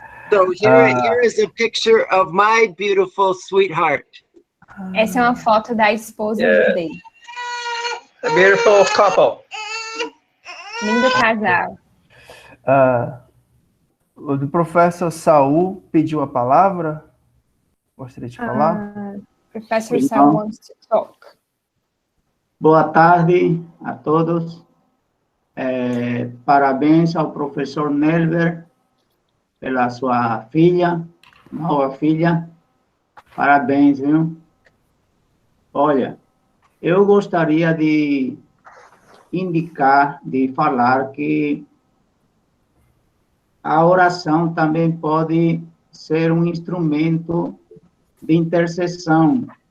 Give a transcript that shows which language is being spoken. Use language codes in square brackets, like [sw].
[en] So here is a picture of my beautiful sweetheart. [pt] Essa é uma foto da esposa dele. [en] A beautiful couple. [pt] Lindo casal. O professor Saul pediu a palavra. Gostaria de falar? [en] Professor Saul wants to talk. [pt] Boa tarde a todos. Parabéns ao professor Nelber pela sua filha, nova filha. Parabéns, viu? Olha, eu gostaria de indicar, de falar que a oração também pode ser um instrumento de intercessão.